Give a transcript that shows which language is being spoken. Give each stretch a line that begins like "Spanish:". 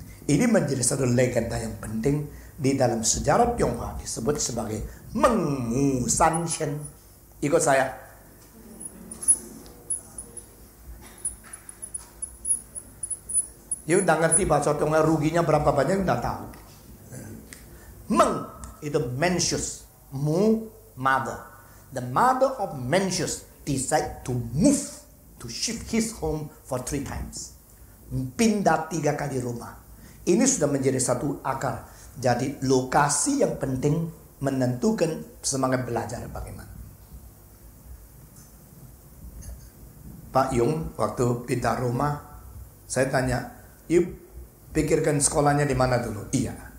Indonesian: Ini menjadi satu legenda yang penting di dalam sejarah Tionghoa, disebut sebagai Mengmu Sanshen. Ikut saya. Dia udah ngerti bahasa Tionghoa, ruginya berapa banyak udah tahu. Meng itu Mencius, Mu mother.
English: The mother of Mencius decide to move, to shift his home for 3 times.
Indonesian: Pindah 3 kali rumah. Ini sudah menjadi satu akar. Jadi lokasi yang penting menentukan semangat belajar bagaimana. Pak Yung waktu pindah rumah, saya tanya, "Yuk, pikirkan sekolahnya di mana dulu?" Iya.